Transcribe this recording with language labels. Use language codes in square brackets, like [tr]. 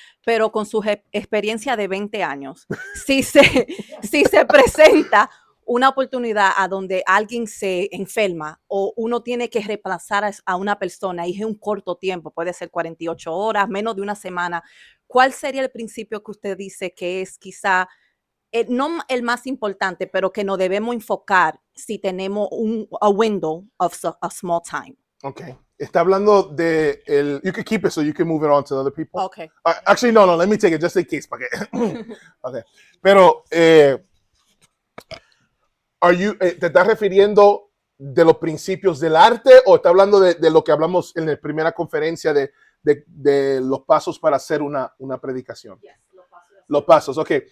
[es] pero con su experiencia de 20 años, si se presenta una oportunidad a donde alguien se enferma o uno tiene que reemplazar a una persona y es un corto tiempo, puede ser 48 horas, menos de una semana, ¿cuál sería el principio que usted dice que es quizá no el más importante, pero que nos debemos enfocar si tenemos [en] a window of a small time? [es] Okay. Está hablando de el. [en] You can keep it so you can move it on to other people. Okay. Actually, no. Let me take it just in case. Okay. [es] Pero, ¿te estás refiriendo de los principios del arte o está hablando de lo que hablamos en la primera conferencia de los pasos para hacer una predicación? [en] Yes, [es] los pasos, ok.